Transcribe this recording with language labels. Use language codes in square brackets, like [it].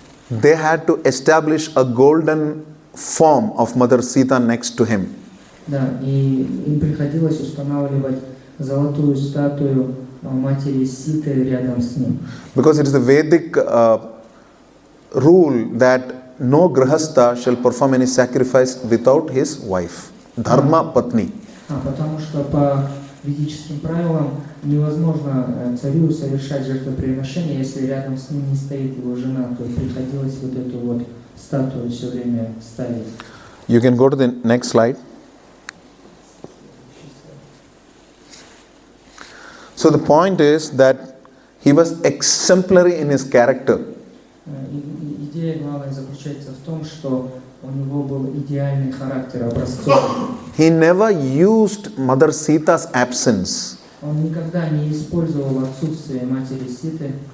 [en] they had to establish a golden form of Mother Sita next to him. [ru] да, и им приходилось устанавливать золотую статую матери Ситы рядом с ним. [en] Because it is the Vedic rule that no grahastha shall perform any sacrifice without his wife. Dharma patni. [ru] Потому что по ведическим правилам невозможно царю совершать жертвоприношение, если рядом с ним не стоит его жена, то приходилось вот эту вот статую все время ставить. [en] You can go to the next slide. So the point is that he was exemplary in his character. [ru] Идея главная заключается в том, что у него был идеальный характер, образцовый. [en] He never used Mother Sita's absence [ru] Он никогда не использовал отсутствие матери Ситы